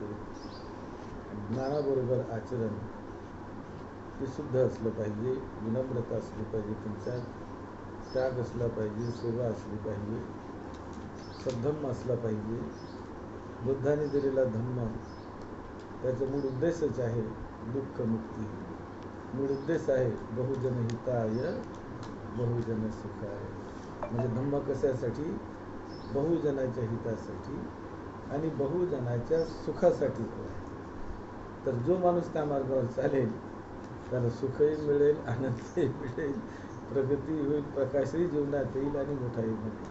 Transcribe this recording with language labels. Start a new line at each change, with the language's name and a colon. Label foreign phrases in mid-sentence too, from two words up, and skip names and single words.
Marathi: आणि ज्ञानाबरोबर आचरण हे शुद्ध असलं पाहिजे, विनम्रता असली पाहिजे, तुमच्यात त्याग असला पाहिजे, सेवा असली पाहिजे, सद्धम्म असला पाहिजे. बुद्धाने दिलेला धम्म त्याचा मूळ उद्देशच आहे दुःख मुक्ती.
Pali: मूळ उद्देश आहे बहुजन हिताय बहुजन सुखाय.
Marathi: म्हणजे धम्म कशासाठी? बहुजनाच्या हितासाठी आणि बहुजनाच्या सुखासाठी आहे. तर जो माणूस त्या मार्गावर चालेल त्याला सुखही मिळेल, आनंदही मिळेल, प्रगती होईल, प्रकाशही जीवनात येईल आणि मोठाही मिळेल.